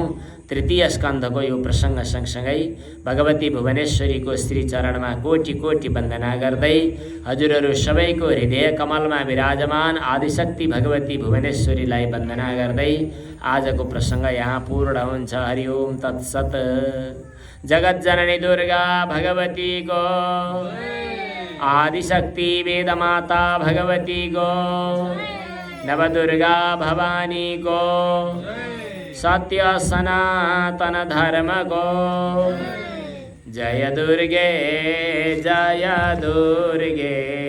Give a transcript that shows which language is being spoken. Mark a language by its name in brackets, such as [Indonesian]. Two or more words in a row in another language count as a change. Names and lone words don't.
[Nepali] तृतीय स्कन्धको यो प्रसङ्ग सँगसँगै भगवती भुवनेश्वरीको श्री चरणमा कोटि कोटि वन्दना गर्दै हजुरहरू सबैको हृदय कमलमा विराजमान आदिशक्ति भगवती भुवनेश्वरीलाई वन्दना गर्दै आजको प्रसङ्ग यहाँ पूर्ण हुन्छ। [Sanskrit] हरि ओम तत्सत। [Nepali] जगतजननी दुर्गा भगवती को, आदिशक्ति वेदमाता भगवती को, नवदुर्गा भवानी को, सत्य सनातन धर्म को। [Sanskrit] जय दुर्गे जय दुर्गे।